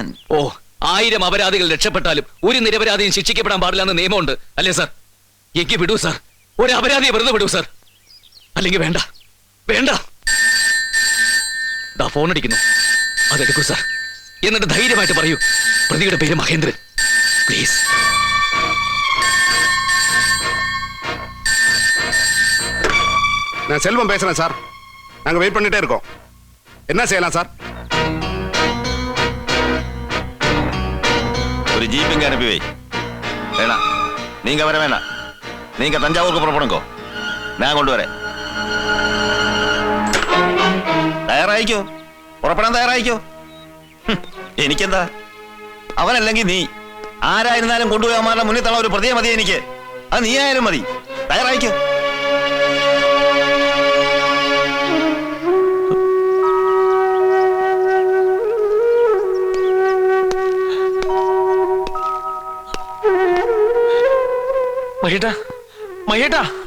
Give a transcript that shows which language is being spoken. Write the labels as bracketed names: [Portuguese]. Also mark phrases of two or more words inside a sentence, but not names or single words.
[Malayalam] 1000 അപരാധികൾ രക്ഷപ്പെട്ടാലും ഒരു നിരപരാധിയും ശിക്ഷിക്കപ്പെടാൻ പാടില്ലെന്ന് നിയമമുണ്ട് അല്ലേ സാർ? എനിക്ക് വിടൂ സാർ, ഒരു അപരാധിയെ വെറുതെ വിടൂ സാർ. അല്ലെങ്കിൽ വേണ്ട. ഫോൺ അടിക്കുന്നു, അതെടുക്കൂ സാർ. എന്നിട്ട് ധൈര്യമായിട്ട് പറയൂ, പ്രതിയുടെ പേര് മഹേന്ദ്രൻ. പ്ലീസ്. [Tamil] நான் செல்வம் பேசுறேன் சார். நாங்க வெயிட் பண்ணிட்டே இருக்கோம். என்ன செய்யலாம் சார்? ஒரு ஜீப்பிங்க அனுப்பி வை. வேணாம், நீங்க வர வேணாம். நீங்க தஞ்சாவூருக்கு புறப்படுங்கோ, நான் கொண்டு வரேன். [Malayalam] തയ്യാറായിക്കോ, പുറപ്പെടാൻ തയ്യാറായിക്കോ. എനിക്കെന്താ, അവനല്ലെങ്കിൽ നീ. ആരായിരുന്നാലും കൊണ്ടുപോയി അവന്മാരുടെ മുന്നിൽ തള്ള ഒരു പ്രതിയെ മതി എനിക്ക്. അത് നീ ആയാലും മതി. തയ്യാറായിക്കോ. മഹേട്ടാ,